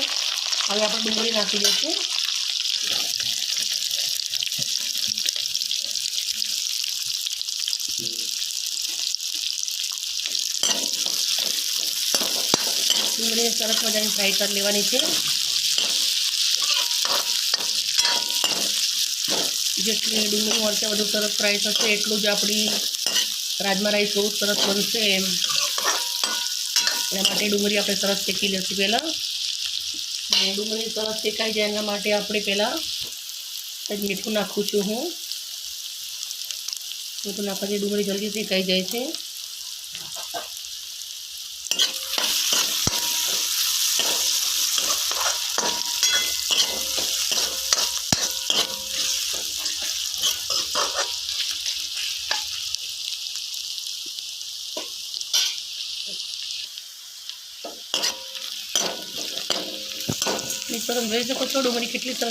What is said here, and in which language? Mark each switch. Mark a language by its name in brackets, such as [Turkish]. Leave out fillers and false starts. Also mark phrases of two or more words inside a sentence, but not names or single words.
[Gujarati] હવે આપણે ડુંગળી નાખી દઈશું। ડુંગળી સરસ મજાની ફ્રાય કરી લેવાની છે। જેટલી ડુંગળી મરચાં બધું સરસ ફ્રાય થશે એટલું જ આપણી રાજમા રાઈસ બહુ સરસ બનશે। એના માટે ડુંગળી આપણે સરસ શેકી લેશું। પહેલા ડુંગળી સરસ શેકાઈ જાય એના માટે આપણે પહેલા મીઠું નાખું છું હું। મીઠું નાખવાથી ડુંગળી જલ્દી શેકાઈ જાય છે। તમે જોઈ શકો છો ડુંગળી કેટલી સરસ